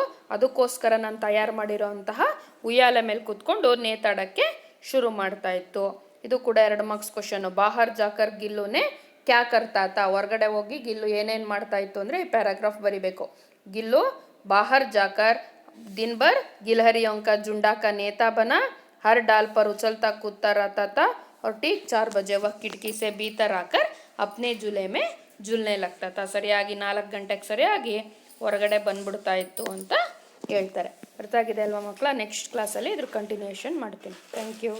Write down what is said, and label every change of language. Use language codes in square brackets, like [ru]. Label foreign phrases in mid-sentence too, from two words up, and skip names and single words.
[kn] ಅದಕ್ಕೋಸ್ಕರ ನಾನು ತಯಾರು ಮಾಡಿರೋ ಅಂತಹ ಉಯ್ಯಾಲೆ ಮೇಲೆ ಕೂತ್ಕೊಂಡು ನೇತಾಡೋಕ್ಕೆ ಶುರು ಮಾಡ್ತಾ ಇತ್ತು. ಇದು ಕೂಡ 2 [en] marks question. [hi] बाहर जाकर गिल्लू ने क्या करता था. [kn] ಹೊರಗಡೆ ಹೋಗಿ ಗಿಲ್ಲು ಏನೇನು ಮಾಡ್ತಾ ಇತ್ತು ಅಂದರೆ ಈ ಪ್ಯಾರಾಗ್ರಾಫ್ ಬರಿಬೇಕು. [hi] गिल्लू बाहर जाकर दिन भर गिलहरियों का झुंडा का नेता बना, हर डाल पर उछलता कूदता रहता था और ठीक 4 बजे वह खिड़की से भीतर आकर अपने झूले में झूलने लगता था. [kn] ಸರಿಯಾಗಿ 4 ಗಂಟೆಗೆ ಸರಿಯಾಗಿ ಹೊರಗಡೆ ಬಂದ್ಬಿಡ್ತಾ ಇತ್ತು ಅಂತ ಹೇಳ್ತಾರೆ. ಅರ್ಥ ಆಗಿದೆ ಅಲ್ವಾ ಮಕ್ಕಳ? ನೆಕ್ಸ್ಟ್ ಕ್ಲಾಸಲ್ಲಿ ಇದ್ರ ಕಂಟಿನ್ಯೂಷನ್ ಮಾಡ್ತೀನಿ. [en] thank you.